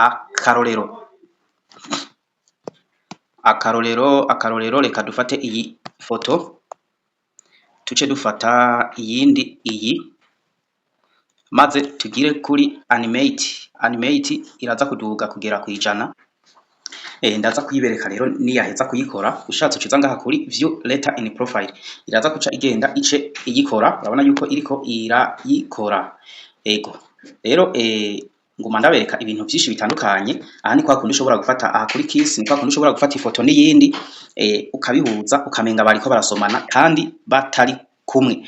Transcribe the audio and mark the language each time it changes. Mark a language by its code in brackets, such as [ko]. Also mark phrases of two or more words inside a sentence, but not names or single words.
[rn] Akarorero reka dufate iyi foto tuce dufata iyindi iyi maze tugire kuri animate iraza kuduga kugera kwijana. Ndaza kuyibereka rero niyaheza kuyikora. Ushatse uciza ngaha kuri [en] view later in profile, [rn] iraza kuca igenda ice iyikora. Urabona yuko iriko irayikora. Ego rero nguma ndabereka ibintu byinshi bitandukanye. Aha ni kwa kundi ushobora gufata aha kuri kiss, ni kwa kundi ushobora gufata ifoto n'iyindi ukabihuza ukamenga bariko barasomana kandi batari kumwe.